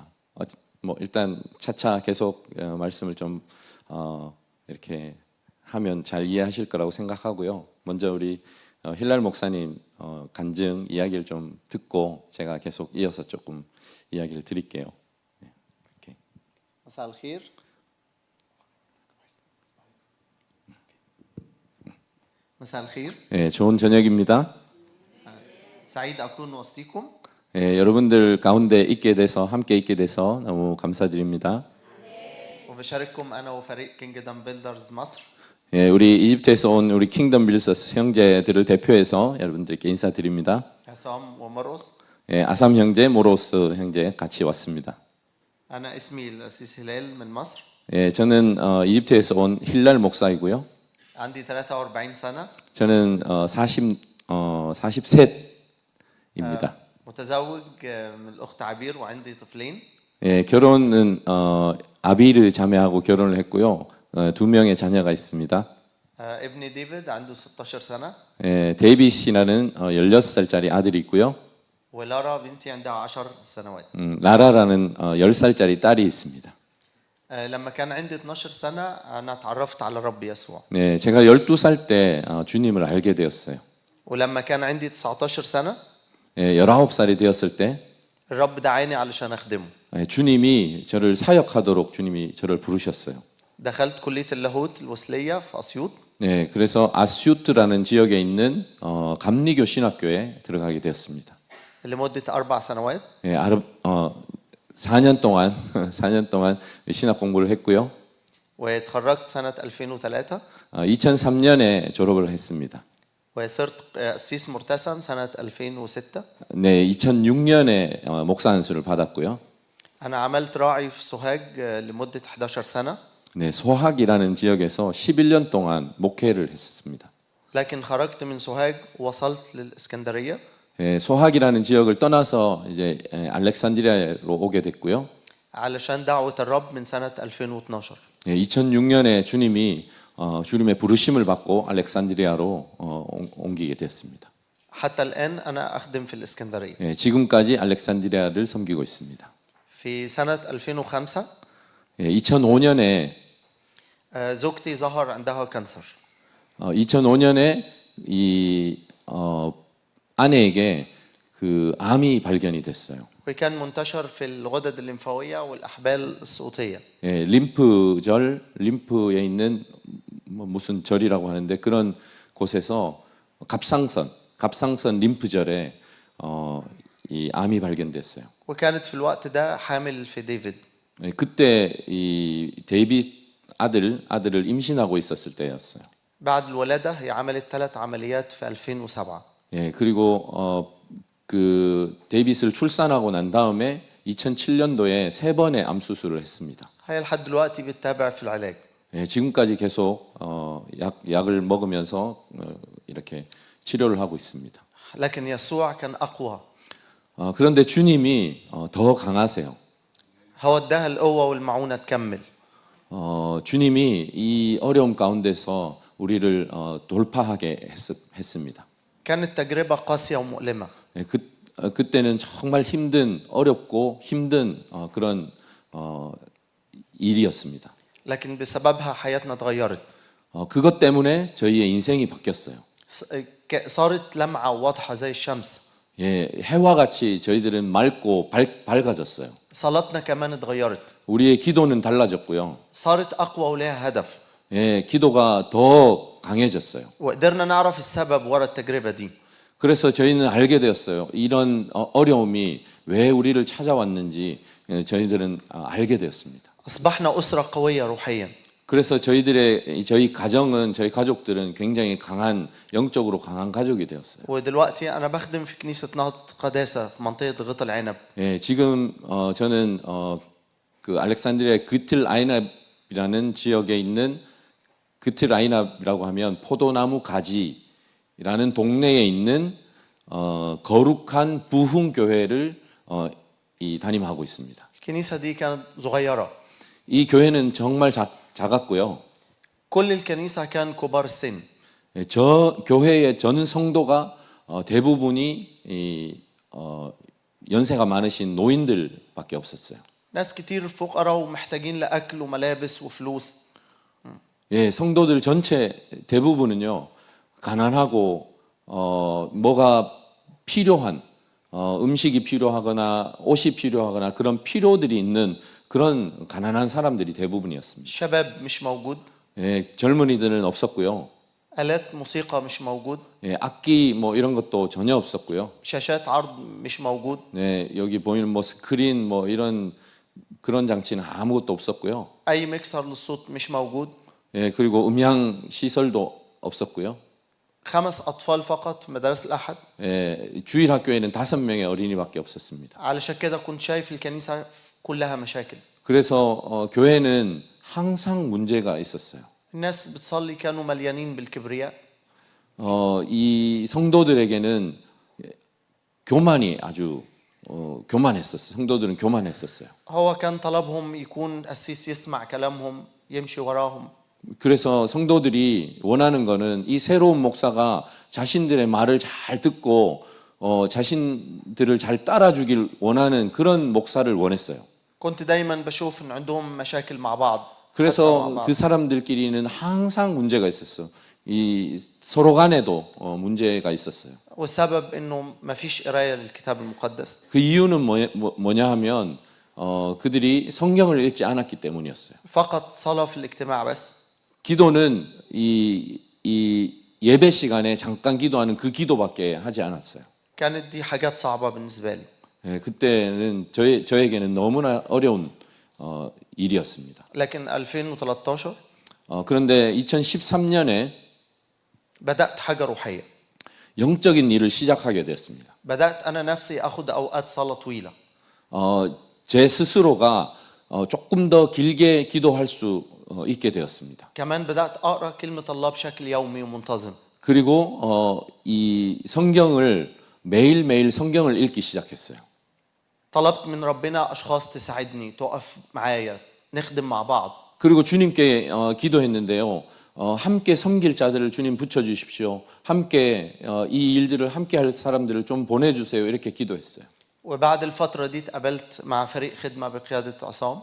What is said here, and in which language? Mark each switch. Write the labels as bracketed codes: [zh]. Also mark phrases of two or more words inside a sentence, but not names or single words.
[ko] 뭐 일단 차차 계속 말씀을 좀 이렇게 하면 잘 이해하실 거라고 생각하고요. 먼저 우리 힐랄 목사님 간증 이야기를 좀 듣고 제가 계속 이어서 조금 이야기를 드릴게요. 이렇게. [ar] مساء الخير. مساء الخير. [ko] 예, 좋은 저녁입니다. [ar] سعيد أكون وسطكم. [ko] 예, 여러분들 가운데 있게 돼서 함께 있게 돼서 너무 감사드립니다. [ar] وبشارككم أنا وفريق كينجدم بيلدرز مصر. [ko] 예, 우리 이집트에서 온 우리 킹덤 빌더스 형제들을 대표해서 여러분들께 인사드립니다. [ar] عصام ومرقص. [ko] 예, 아삼 형제, 모로스 형제 같이 왔습니다. [ar] أنا اسمي الأسيس هلال من مصر. [ko] 예, 저는 이집트에서 온 힐랄 목사이고요. [ar] عندي 43 سنة. [ko] 저는 43입니다. [ar] متزوج من الأخت عبير وعندي طفلين. [ko] 예, 결혼은 아비르 자매하고 결혼을 했고요. 2명의 자녀가 있습니다. [ar] ابني ديفيد عنده 16 سنة. [ko] 예, 데이빗이라는 16살짜리 아들이 있고요. [ar] ولارا بنتي عندها 10 سنوات. [ko] 라라라는 10살짜리 딸이 있습니다. [ar] لما كان عندي 12 سنة أنا تعرفت على رب يسوع. [ko] 네, 제가 12살 때 주님을 알게 되었어요. [ar] ولما كان عندي 19 سنة [ko] 예, 19살이 되었을 때 [ar] الرب دعاني علشان أخدمه. [ko] 주님이 저를 사역하도록 주님이 저를 부르셨어요. [ar] دخلت كلية اللاهوت الوصلية في أسيوط. [ko] 네, 그래서 아스유트라는 지역에 있는 감리교 신학교에 들어가게 되었습니다. [ar] لمدة 4 سنوات. [ko] 예, 4년 동안 4년 동안 신학 공부를 했고요. [ar] وتخرجت سنة 2003. [ko] 2003년에 졸업을 했습니다. [ar] وصرت قسيس مرتسم سنة 2006. [ko] 네, 2006년에 목사 안수를 받았고요. [ar] أنا عملت راعي في سوهاج لمدة 11 سنة. [ko] 네, 소학이라는 지역에서 11년 동안 목회를 했습니다. [ar] لكن خرجت من سوهاج ووصلت للإسكندرية. [ko] 예, 소학이라는 지역을 떠나서 이제 알렉산드리아로 오게 됐고요. [ar] علشان دعوة الرب من سنة 2012. [ko] 예, 2006년에 주님이 주님의 부르심을 받고 알렉산드리아로 옮기게 됐습니다. [ar] حتى الآن أنا أخدم في الإسكندرية. [ko] 예, 지금까지 알렉산드리아를 섬기고 있습니다. [ar] في سنة 2005 [ko] 예, 2005년에 [ar] زوجتي ظهر عندها كانسر. [ko] 2005년에 이 아내에게 그 암이 발견이 됐어요. [ar] وكان منتشر في الغدد الليمفاوية والأحبال الصوتية. [ko] 예, 림프에 있는 무슨 절이라고 하는데 그런 곳에서 갑상선 림프절에 이 암이 발견됐어요. [ar] وكانت في الوقت ده حامل في ديفيد. [ko] 예, 그때 이 데이빗 아들을 임신하고 있었을 때였어요. [ar] بعد الولادة هي عملت 3 عمليات في 2007. [ko] 예, 그리고 그 데이빗을 출산하고 난 다음에 2007년도에 3번의 암 수술을 했습니다. [ar] هي لحد دلوقتي بتتابع في العلاج. [ko] 예, 지금까지 계속 약을 먹으면서 이렇게 치료를 하고 있습니다. [ar] لكن يسوع كان أقوى. [ko] 그런데 주님이 더 강하세요. [ar] هو اداها القوة والمعونة تكمل. [ko] 주님이 이 어려움 가운데서 우리를 돌파하게 했습니다. [ar] كانت تجربة قاسية ومؤلمة. [ko] 예, 그때는 정말 어렵고 힘든 그런 일이었습니다. [ar] لكن بسببها حياتنا اتغيرت. [ko] 그것 때문에 저희의 인생이 바뀌었어요. [ar] صارت لمعة واضحة زي الشمس. [ko] 예, 해와 같이 저희들은 맑고 밝아졌어요. [ar] صلاتنا كمان اتغيرت. [ko] 우리의 기도는 달라졌고요. [ar] صارت أقوى ولها هدف. [ko] 예, 기도가 더 강해졌어요. [ar] وقدرنا نعرف السبب وراء التجربة دي. [ko] 그래서 저희는 알게 되었어요. 이런 어려움이 왜 우리를 찾아왔는지 저희들은 알게 되었습니다. [ar] أصبحنا أسرة قوية روحيا. [ko] 그래서 저희 가정은 저희 가족들은 굉장히 강한 영적으로 강한 가족이 되었어요. [ar] ودلوقتي أنا بخدم في كنيسة نهضة قداسة في منطقة غط العنب. [ko] 예, 지금 저는 그 알렉산드리아 그틀 아이납이라는 지역에 있는 그틀 아이납이라고 하면 포도나무 가지라는 동네에 있는 거룩한 부흥 교회를 담임하고 있습니다. [ar] الكنيسة دي كانت صغيرة. [ko] 이 교회는 정말 작았고요. [ar] كل الكنيسة كان كبار السن. [ko] 예, 저 교회의 전 성도가 대부분이 연세가 많으신 노인들밖에 없었어요. [ar] ناس كتير فقراء ومحتاجين لأكل وملابس وفلوس. [ko] 예, 성도들 전체 대부분은요 가난하고 뭐가 필요한 음식이 필요하거나 옷이 필요하거나 그런 필요들이 있는 그런 가난한 사람들이 대부분이었습니다. [ar] الشباب مش موجود. [ko] 예, 젊은이들은 없었고요. [ar] آلات موسيقى مش موجود. [ko] 예, 악기 뭐 이런 것도 전혀 없었고요. [ar] شاشات عرض مش موجود. [ko] 네, 여기 보이는 뭐 스크린 뭐 이런 그런 장치는 아무것도 없었고요. [ar] أي مكسر للصوت مش موجود. [ko] 예, 그리고 음향 시설도 없었고요. [ar] 5 أطفال فقط في مدارس الأحد. [ko] 예, 주일 학교에는 5명의 어린이밖에 없었습니다. [ar] علشان كده كنت شايف الكنيسة كلها مشاكل. [ko] 그래서 교회는 항상 문제가 있었어요. [ar] الناس بتصلي كانوا مليانين بالكبرياء. [ko] 이 성도들에게는 교만이 아주 교만했었어요. 성도들은 교만했었어요. [ar] هو كان طلبهم يكون قسيس يسمع كلامهم يمشي وراهم. [ko] 그래서 성도들이 원하는 거는 이 새로운 목사가 자신들의 말을 잘 듣고 자신들을 잘 따라주길 원하는 그런 목사를 원했어요. [ar] كنت دايما بشوف ان عندهم مشاكل مع بعض. [ko] 그래서 그 사람들끼리는 항상 문제가 있었어요. 이 서로 간에도 문제가 있었어요. [ar] والسبب انه ما فيش قرايه للكتاب المقدس. [ko] 그 이유는 뭐냐 하면 그들이 성경을 읽지 않았기 때문이었어요. [ar] فقط صلاه في الاجتماع بس. [ko] 기도는 이 예배 시간에 잠깐 기도하는 그 기도밖에 하지 않았어요. [ar] كانت دي حاجات صعبه بالنسبه لي. [ko] 예, 그때는 저에게는 너무나 어려운 일이었습니다. [ar] لكن 2013 [ko] 그런데 2013년에 [ar] بدات حاجه روحيه. [ko] 영적인 일을 시작하게 되었습니다. [ar] بدات انا نفسي اخذ اوقات صلاه طويله. [ko] 제 스스로가 조금 더 길게 기도할 수 있게 되었습니다. [ar] كمان بدات اقرا كلمه الله بشكل يومي ومنتظم. [ko] 그리고 이 성경을 매일매일 성경을 읽기 시작했어요. [ar] طلبت من ربنا اشخاص تساعدني تقف معايا نخدم مع بعض. [ko] 그리고 주님께 기도했는데요. 함께 섬길 자들을 주님 붙여 주십시오. 함께 이 일들을 함께 할 사람들을 좀 보내 주세요. 이렇게 기도했어요. [ar] وبعد الفترة دي اتقابلت مع فريق خدمة بقيادة عصام.